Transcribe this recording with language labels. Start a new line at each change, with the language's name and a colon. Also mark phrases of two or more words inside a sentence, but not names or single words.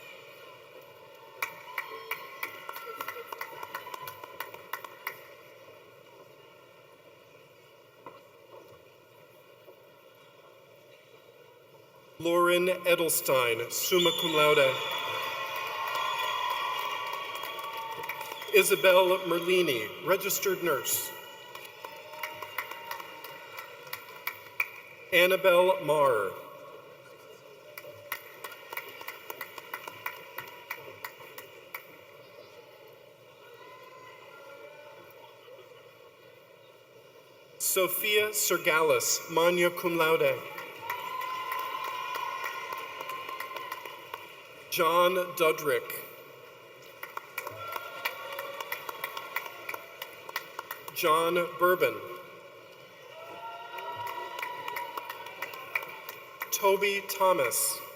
English: Lauren Edelstein,
Latin: summa cum laude.
English: Isabel Merlini, registered nurse. Annabelle Marr. Sophia Sergalis,
Latin: magna cum laude.
English: John Dudrick. John Bourbon. Toby Thomas.